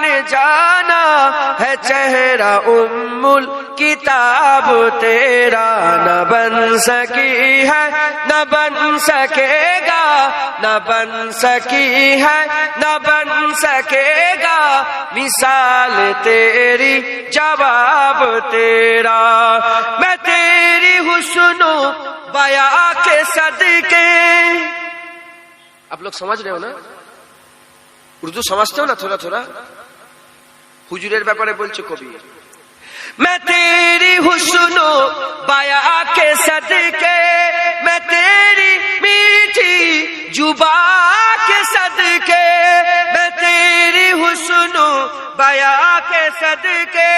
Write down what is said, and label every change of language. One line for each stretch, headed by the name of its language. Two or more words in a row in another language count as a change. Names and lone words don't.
Urdu: جانا، ہے چہرہ
Arabic: ام الکتاب
Urdu: تیرا، نہ بن سکی ہے نہ بن سکے گا، نہ بن سکی ہے نہ بن سکے گا، مثال تیری جواب تیرا، میں تیری حسن و بیاں کے صدقے، آپ لوگ سمجھ رہے ہو نا، اردو سمجھتے ہو نا تھوڑا تھوڑا،
Bangla: হুজুরের ব্যাপারে বলছে কবি,
Urdu: میں تیری حسن و بیاں کے صدقے، میں تیری میٹھی زبان کے صدقے، میں تیری حسن و بیاں کے صدقے،